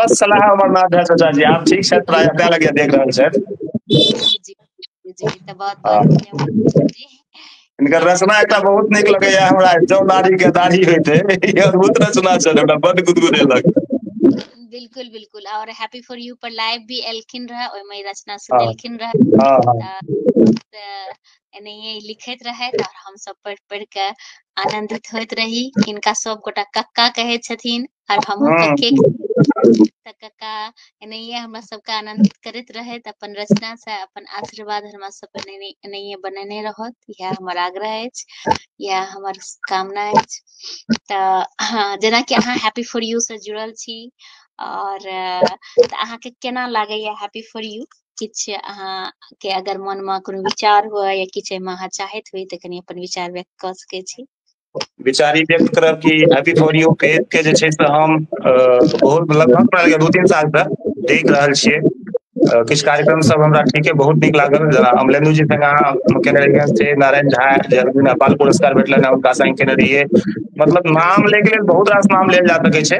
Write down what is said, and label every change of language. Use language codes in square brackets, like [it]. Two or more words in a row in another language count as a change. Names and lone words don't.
[mai] अस्वस्थ सलाह अमरनाथ झा चाचा जी, आप ठीक छथि? प्राय तैं लगे देख रहल छथि। जी जी जी, तो बहुत बहुत हाँ, धन्यवाद जी। इनकर लिख रहल रचना एकटा बहुत नीक लगैया हमरा, जौ नारी के दाढ़ी होइते, ई अद्भुत रचना छल, हमरा बड्ड गुदगुदेलक। बिल्कुल बिल्कुल। और हैप्पी फॉर यू पर लाइव भी एलखिन रहे, ओहिमे रचना हाँ सुनेलखिन रहे हाँ हाँ, एनाहिए लिखैत रहे और हम सब पढ़ पढ़ के आनंदित होइत रही। इनका सब गोटा कक्का कहे छथिन और हमहू कक्के त कक्का एनाहिए हमरा सबके आनंदित करैत रहैत, अपन रचना से अपन आशीर्वाद हमरा सब पर एनाहिए बनेने रहत, यह हमर आग्रह अछि, यह हमर कामना अछि। तऽ हाँ, जेना कि अहाँ हैप्पी फॉर यू से जुड़ल छी और तऽ अहाँके केना लागैया हैप्पी फॉर यू? किछु अहाँ के अगर मन में कोनो विचार हुए या किछु एहिमे अहाँ चाहैत हुई तऽ कनी अपन विचार व्यक्त कऽ सकै छी। विचार ई व्यक्त करब कि हैप्पी फॉर यू पेज के जे छै से हम बहुत लगभग प्राय 2-3 साल से देख रहल छियै। किछु कार्यक्रम सब हमरा ठीके बहुत नीक लागल, जेना अमलेन्दु जी संग अहाँ केने रहियै से, नारायण झा जे नेपाल पुरस्कार भेटलनि हैं हुनका संग केने रहियै। मतलब नाम लै के लेल बहुत रास नाम लेल जा सकै छै।